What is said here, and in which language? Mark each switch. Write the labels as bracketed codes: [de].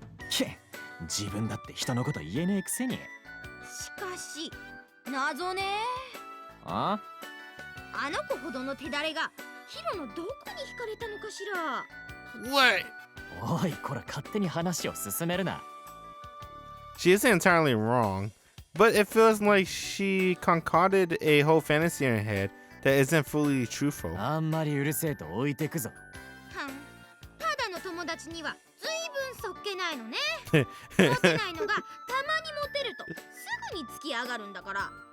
[ja] け自分だって人のこと言えねえくせに。しかし謎ね。ああの子ほどの手だれがヒロのどこに惹かれたのかしら。 [en] What? [ja] おいこら勝手に話を進めるな。 [en] She isn't entirely wrong, but it feels like she concocted a whole fantasy in her head that isn't fully truthful. [ja] あんまりうるせえと置いてくぞ。はん、ただの友達にはずいぶんそっけないのね。モテないのがたまにモテるとすぐに付き上がるんだから。